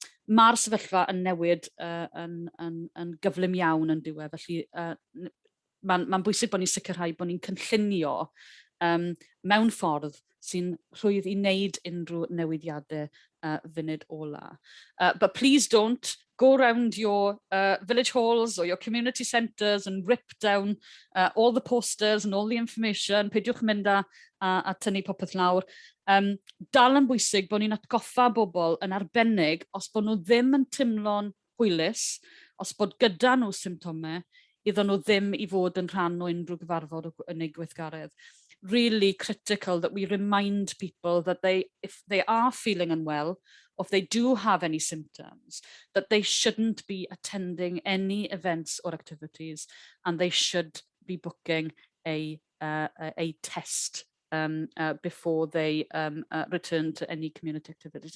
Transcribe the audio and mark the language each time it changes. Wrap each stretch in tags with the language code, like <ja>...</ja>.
<cy>Mae'r sefyllfa yn newid yn gyflym iawn yn diwedd, felly mae'n bwysig bod ni'n sicrhau bod ni'n cynllunio mewn ffordd sy'n rhwydd I wneud unrhyw newidiadau funud ola.</cy> <en>But please don't go around your village halls or your community centres and rip down all the posters and all the information.</en> <cy>Peidiwch mynd a tynnu popeth lawr. Dal yn bwysig bod ni'n atgoffa bobl yn arbennig os bod nhw ddim yn timlo'n hwylus, os bod gyda nhw symptomau, iddyn nhw ddim I fod yn rhan o unrhyw gyfarfod yn eu gweithgaredd.</cy> <en>Really critical that we remind people that if they are feeling unwell or if they do have any symptoms, that they shouldn't be attending any events or activities, and they should be booking a test before they return to any community activities.</en>